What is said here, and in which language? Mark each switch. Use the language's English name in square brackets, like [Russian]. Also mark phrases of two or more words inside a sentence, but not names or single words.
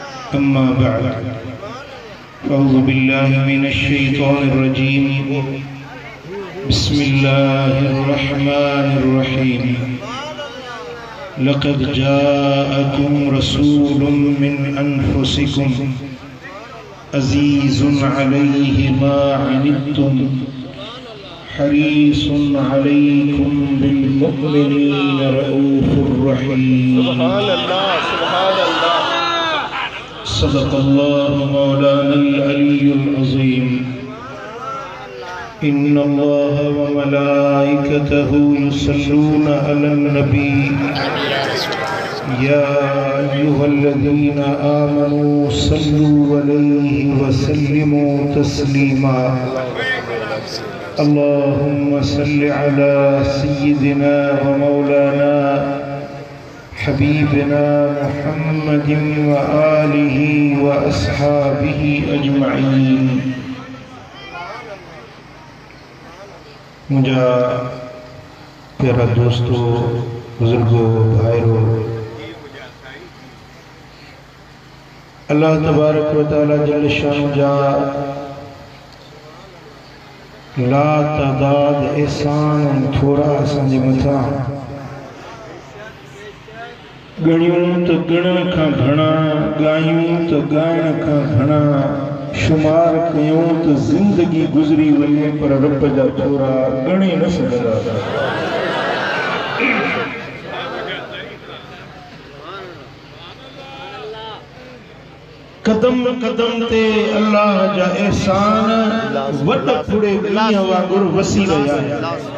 [Arabic] أما بعد أعوذ بالله من الشيطان الرجيم بسم الله الرحمن الرحيم لقد جاءكم رسول من أنفسكم عزيز عليه ما عنتم حريص عليكم بالمؤمنين رءوف رحيم. سبحان الله، سبحان الله. صدق الله مولانا العلي العظيم. إن الله وملائكته يصلون على النبي يا أيها الذين آمنوا صلوا عليه وسلموا تسليما. اللهم صل على سيدنا ومولانا حبيبنا محمد وآله وأصحابه أجمعين. [Sindhi] मुझा प्यारा दोस्तों, बुजुर्गों, भाइयों, [Arabic] الله تبارك وتعالى جل شأن [Sindhi] जा ला तादाद एहसान थोड़ा असांजे मथां गणियूं तो गणण खां घणा, गायूं तो गायण खां घणा, शुमार कयूं तो जिंदगी गुजरी वञे पर रब जा थोरा गणे न सघंदा। कदम कदम ते अल्लाह जा एहसान वड फुड़े मींहं वांगुरु वसी रहिया आहिनि।